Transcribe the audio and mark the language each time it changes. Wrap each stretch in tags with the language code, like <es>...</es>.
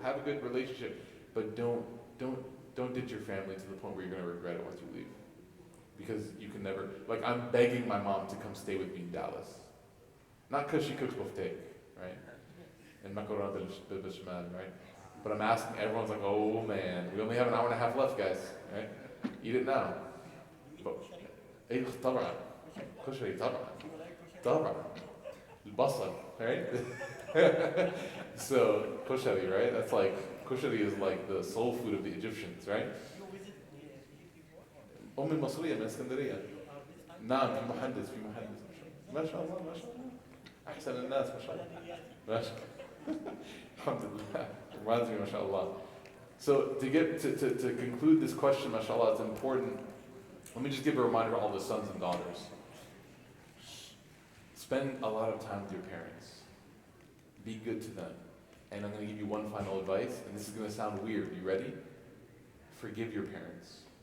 <en>Have a good relationship. But don't ditch your family to the point where you're going to regret it once you leave. Because you can never, I'm begging my mom to come stay with me in Dallas. Not because she cooks biftek, right? And macarona bil bishmal, right? But I'm asking, everyone's like, oh man, we only have an hour and a half left, guys, right? Eat it now.</en> <ar>ايه طبعا كشري طبعا البصل, right?</ar> <en>So kushari, right? That's kushari is like the soul food of the Egyptians, right?</en> <ar>أمي المصرية من اسكندرية. نعم في محدث ما شاء الله أحسن الناس ما شاء الله. ما شاء الله. الحمد لله.</ar> <en>Reminds me, mashallah. So to conclude this question, mashallah, it's important. Let me just give a reminder to all the sons and daughters. Spend a lot of time with your parents. Be good to them. And I'm going to give you one final advice, and this is going to sound weird. You ready? Forgive your parents.</en>